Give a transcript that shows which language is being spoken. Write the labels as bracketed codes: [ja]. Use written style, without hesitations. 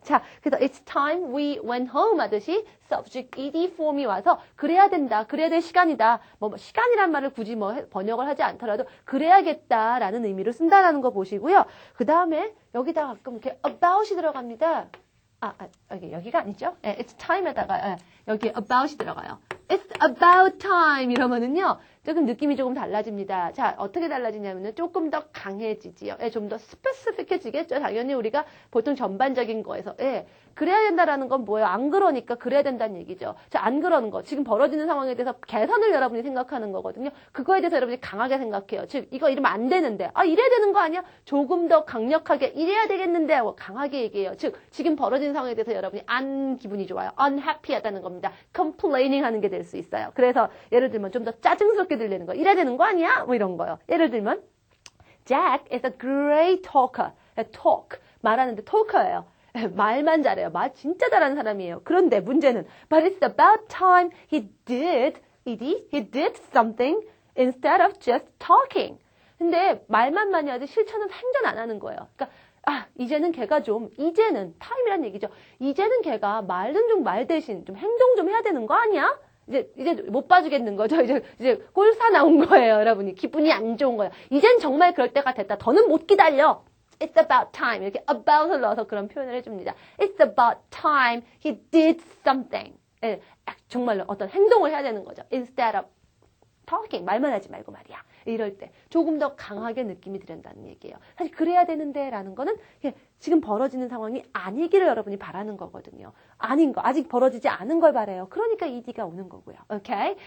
[ko] 자, 그래서 [en] it's time we went home [ko] 하듯이 subject ed 폼이 와서 그래야 된다, 그래야 될 시간이다. 뭐 시간이란 말을 굳이 뭐 번역을 하지 않더라도 그래야겠다라는 의미로 쓴다라는 거 보시고요. 그 다음에 여기다가 가끔 이렇게 about이 들어갑니다. 여기가 아니죠? 예, it's time에다가 여기 about이 들어가요. [en] It's about time [ko] 이러면은요. 조금 느낌이 조금 달라집니다. 자, 어떻게 달라지냐면은 조금 더 강해지지요. 예, 좀 더 스페시픽해지겠죠. 당연히 우리가 보통 전반적인 거에서 그래야 된다라는 건 뭐예요? 안 그러니까 그래야 된다는 얘기죠. 자, 안 그러는 거. 지금 벌어지는 상황에 대해서 개선을 여러분이 생각하는 거거든요. 그거에 대해서 여러분이 강하게 생각해요. 즉, 이거 이러면 안 되는데. 아, 이래야 되는 거 아니야? 조금 더 강력하게 이래야 되겠는데 하고 강하게 얘기해요. 즉, 지금 벌어지는 상황에 대해서 여러분이 안 기분이 좋아요. unhappy하다는 겁니다. complaining 하는 게 될 수 있어요. 그래서 예를 들면 좀 더 짜증스럽게 들리는 거. 이래야 되는 거 아니야? 뭐 이런 거요. 예를 들면 [en] Jack is a great talker. talk. [ko] 말하는데 talker예요. 말만 잘해요. 말 진짜 잘하는 사람이에요. 그런데 문제는 [en] But it's about time he did something instead of just talking. [ko] 근데 말만 많이 하지 실천은 생전 안 하는 거예요. 그러니까 이제는 걔가 이제는 타임이란 얘기죠. 이제는 걔가 말 대신 좀 행동 좀 해야 되는 거 아니야? 이제 못 봐주겠는 거죠. 이제 꼴사 나온 거예요, 여러분이. 기분이 안 좋은 거예요. 이젠 정말 그럴 때가 됐다. 더는 못 기다려. [en] It's about time. [ko] 이렇게 about을 넣어서 그런 표현을 해줍니다. [en] It's about time he did something. [ko] 예, 정말로 어떤 행동을 해야 되는 거죠. [en] Instead of talking. [ko] 말만 하지 말고 말이야. 이럴 때 조금 더 강하게 느낌이 들린다는 얘기예요. 사실 그래야 되는데 라는 거는 지금 벌어지는 상황이 아니기를 여러분이 바라는 거거든요. 아닌 거, 아직 벌어지지 않은 걸 바라요. 그러니까 ed가 오는 거고요. 오케이?